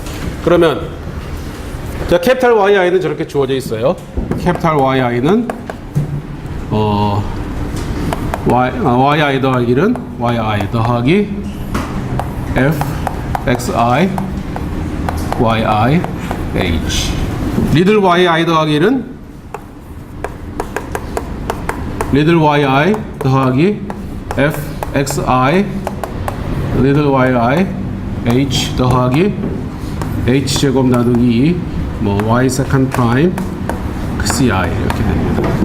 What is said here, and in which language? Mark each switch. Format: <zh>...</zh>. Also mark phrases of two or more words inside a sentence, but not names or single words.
<ko>그러면 자, 캐피탈 YI는 저렇게 주어져 있어요. 캐피탈 YI는 yi 더하기 1은 yi 더하기 f xi yi h 리들 yi 더하기 1은 리들 yi 더하기 f xi 리들 yi h 더하기 h 제곱 나누기 2 뭐 y 세컨드 프라임 ci 이렇게 됩니다.</ko>